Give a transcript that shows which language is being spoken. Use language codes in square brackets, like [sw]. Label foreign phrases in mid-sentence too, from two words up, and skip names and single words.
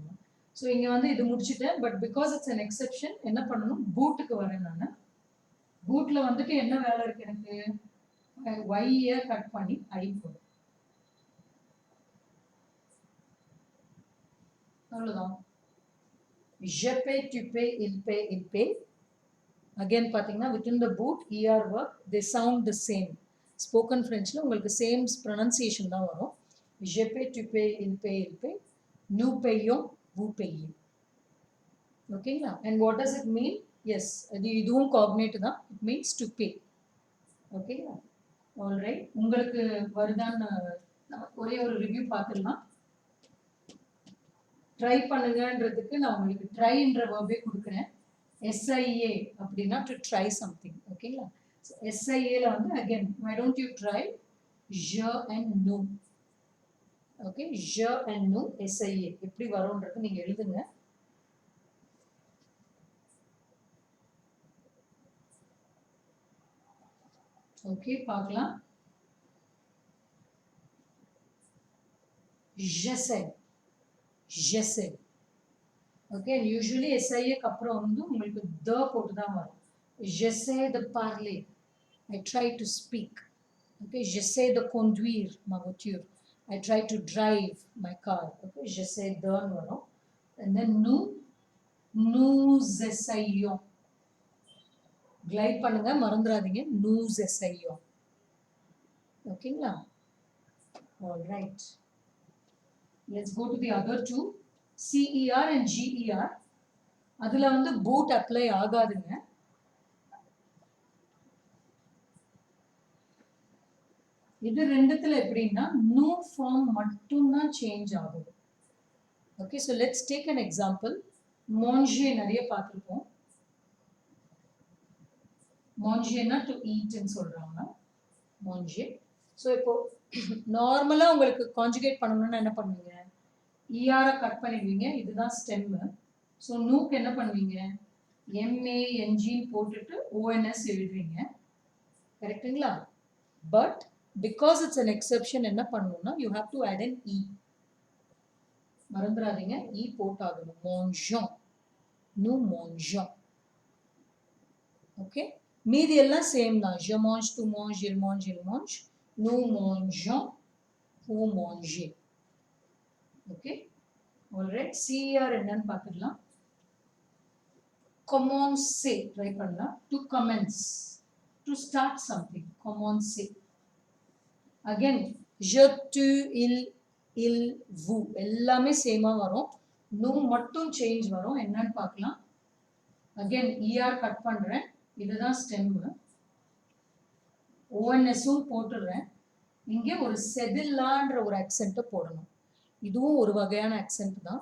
[ta] ஸோ இங்கே வந்து இது முடிச்சுட்டேன். [en] but because it's an exception [ta] என்ன பண்ணணும், பூட்டுக்கு வரேன் நான். பூட்டில் வந்துட்டு என்ன வேலை இருக்கு எனக்கு, ஒய்யை கட் பண்ணி ஐ போடும். அவ்வளோதான். [fr] je paie, tu paies, il paie, il paie. [en] அகெயின் பார்த்தீங்கன்னா within the boot er verb they sound the same. [ta] ஸ்போக்கன் ஃப்ரெஞ்சில் உங்களுக்கு [en] same pronunciation [ta] தான் வரும். [fr] je paie, tu paies, il paie, il paie, nous payons, vous payez. [ta] ஓகேங்களா? [en] And what does it mean? Yes, [ta] இதுவும் காக்னேட் தான். [en] It means to pay. ஓகேங்களா? [ta] ஆல்ரைட், உங்களுக்கு வருதான்னு ஒரே ஒரு ரிவ்யூ பார்த்துடலாம். ட்ரை பண்ணுங்கன்றதுக்கு நான் உங்களுக்கு ட்ரைன்ற வேர்பே கொடுக்குறேன். [en] எஸ்ஐஏ அப்படின்னா to try something. ஓகேங்களா? எஸ்ஐஏல வந்து again why don't you try je and nous. [ta] ஓகே, je and nous எஸ்ஐஏ எப்படி வரும்ன்றது நீங்கள் எழுதுங்க. ஓகே, பார்க்கலாம். [fr] j'essaie, j'essaie. [en] okay, usually [ta] எஸ்ஐஏக்கு அப்புறம் வந்து உங்களுக்கு த போட்டு தான் வரும். [fr] j'essaie de parler, [en] I try to speak. [fr] Okay, j'essaie de conduire ma voiture, [en] I try to drive my car. [fr] Okay, j'essaie de வரும். [en] And then [fr] nous essayons. [ta] கிளைட் பண்ணுங்க, மறந்துடாதீங்க. [fr] nous essayons. [ta] ஓகேங்களா? [en] ஆல்ரைட், let's go to the other two. [ta] CER and GER. அதில் வந்து [en] boot apply [ta] ஆகாதுங்க. இது ரெண்டுத்துல எப்படின்னா நியூ ஃபார்ம் மட்டும்தான் சேஞ்ச் ஆகுது. [en] Okay, so let's take an example. [ta] மாஞ்சே நிறைய பார்த்துருப்போம். manger [en] to eat [ta] ன்னு சொல்றாங்க. [fr] manger. [ta] ஸோ இப்போ நார்மலாக உங்களுக்கு கான்ஜுகேட் பண்ணணும்னா என்ன பண்ணுவீங்க? இஆரை கட் பண்ணிடுவீங்க, இதுதான் ஸ்டெம்மு. ஸோ நூக்கு என்ன பண்ணுவீங்க? எம்ஏஎன்ஜின்னு போட்டுட்டு ஓஎன்எஸ் எழுதுவீங்க, கரெக்டுங்களா? [en] but because it's an exception [ta] என்ன பண்ணணும்னா [en] you have to add an e. [ta] மறந்துடாதீங்க, இ போட்டாகணும். [fr] mangeons, nous mangeons. [ta] ஓகே, மீதி எல்லாம் சேம் தான். [fr] je mange, tu manges, il mange, il mange. nous mangeons, vous mangez. [en] Okay, alright. [ta] சிஆர் என்னன்னு பார்த்துக்கலாம். commencer ட்ரை பண்ணலாம். [en] To commence, to start something. [fr] commencer. [ta] அகைன் [fr] je, tu, il, vous [ta] எல்லாமே சேமா வரும். நூ மட்டும் சேஞ்ச் வரும். என்னன்னு பார்க்கலாம். அகைன் இஆர் கட் பண்றேன், இதுதான் ஸ்டெம்மு. ஓஎன்எஸும் போட்டுடுறேன். இங்கே ஒரு செதில்லான்ற ஒரு அக்சென்ட்டை போடணும். இதுவும் ஒரு வகையான அக்சென்ட் தான்.